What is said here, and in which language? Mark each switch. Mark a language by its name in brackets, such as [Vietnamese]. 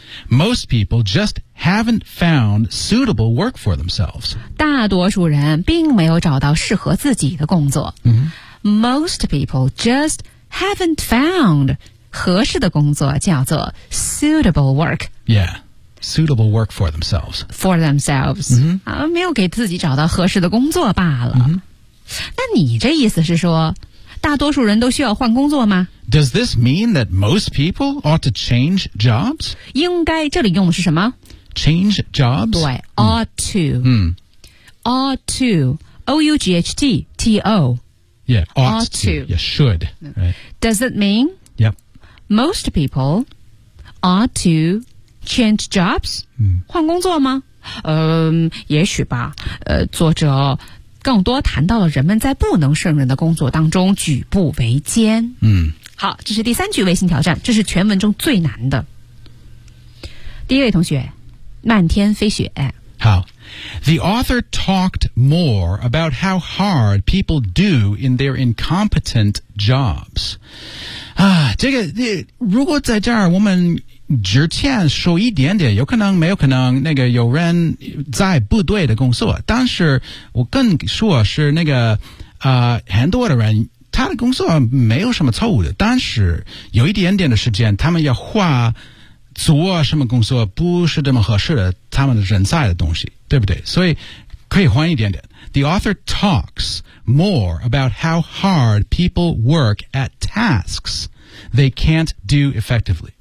[English] Most people just haven't found suitable work for themselves. [Chinese] 大多数人并没有找到适合自己的工作。 [English] Mm-hmm. Most people just haven't found... [Chinese] 合适的工作叫做 [English] suitable work. Yeah, suitable work for themselves. For themselves.、 Mm-hmm. [Chinese] 没有给自己找到合适的工作罢了。 [English] Mm-hmm. [Chinese] 那你这意思是说大多数人都需要换工作吗？ [English] Does this mean that most people ought to change jobs? [Chinese] 应该这里用的是什么？ [English] Change jobs? 对 ,ought to.、 Mm-hmm. Ought to. O-U-G-H-T-T-O. Yeah, ought to. Yeah, should.、Right. Does it mean... Most people ought to change jobs?、 [Chinese] 嗯、换工作吗、也许吧、作者更多谈到了人们在不能胜任的工作当中举步维艰、嗯、好，这是第三句微信挑战，这是全文中最难的。第一位同学，漫天飞雪。 [English] 好， The author talked more about how hard people do in their incompetent jobs. [Chinese] 啊，这个这如果在这儿我们之前说一点点，有可能没有可能那个有人在不对的工作，但是我更说是那个很多的人他的工作没有什么错误的，但是有一点点的时间他们要花做什么工作不是这么合适的他们人在的东西，对不对？所以可以换一点点。 [English] The author talks more about how hard people work at tasks they can't do effectively.